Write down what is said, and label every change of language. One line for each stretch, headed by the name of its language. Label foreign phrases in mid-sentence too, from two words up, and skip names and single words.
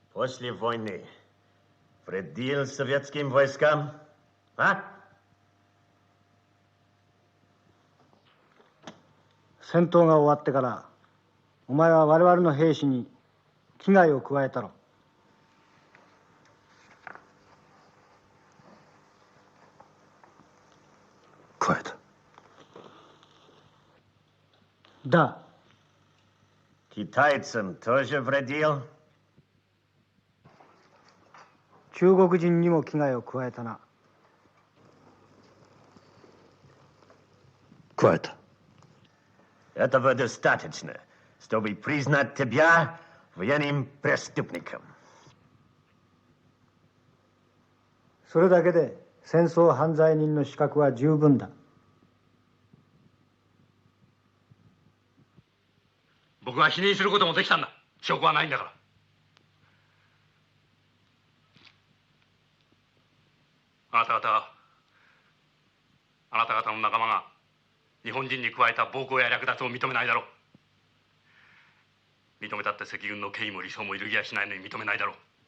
Russian: после войны вредил советским войскам, а?
Japanese: 戦闘が終わってからお前は我々の兵士に危害を加えたろ。加えた。
Russian: Да. Китайцам тоже вредил?
Japanese: 中国人にも危害を加えたな。
Russian: 加えた。Этого достаточно, чтобы признать тебя военным преступником.
Japanese: それだけで戦争犯罪人の資格は十分だ。僕は否認することもできたんだ。証拠はないんだから。あなた方の仲間が日本人に加えた暴行や略奪を認めないだろう。認めたって赤軍の権威も理想も揺るぎやしないのに認めないだろう。